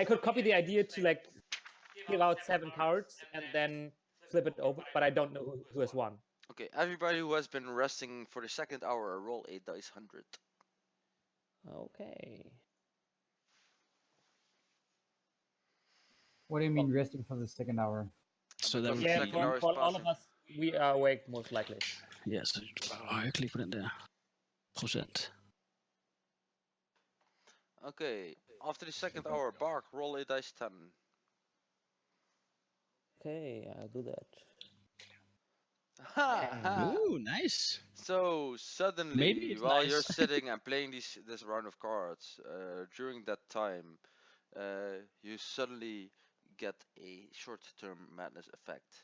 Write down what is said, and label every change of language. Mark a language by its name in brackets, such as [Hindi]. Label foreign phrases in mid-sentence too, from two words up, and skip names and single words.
[English] could copy the idea to like give out 7 cards and then flip it over, but I don't know who has won. Okay, everybody who has been resting for the second hour, roll a dice 100. Okay. What do you mean resting for the second hour? [Danish] så der [English] Because vil Yeah, second hour for is all of passing. us, we are awake most likely. [Danish] Ja, så højreklik på den der procent. [English] Okay, after the second hour, Bark, roll a dice 10. Okay, I'll do that. Ha, ha. Ooh, nice. So suddenly, Maybe it's while you're nice. sitting and playing this round of cards, during that time, you suddenly get a short-term madness effect.